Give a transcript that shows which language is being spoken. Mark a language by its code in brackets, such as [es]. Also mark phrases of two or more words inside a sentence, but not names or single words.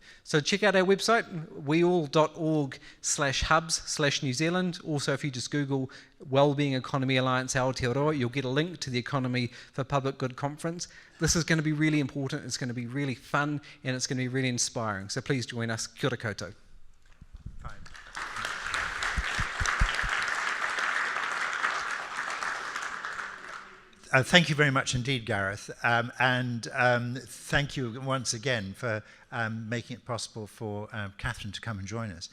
[en] So check out our website, weall.org/hubs/New Zealand. Also, if you just Google Wellbeing Economy Alliance Aotearoa, you'll get a link to the Economy for Public Good conference. This is going to be really important, it's going to be really fun, and it's going to be really inspiring. So please join us. [mi] Kia ora koutou. [en] Thank you very much indeed, Gareth, and thank you once again for making it possible for Catherine to come and join us.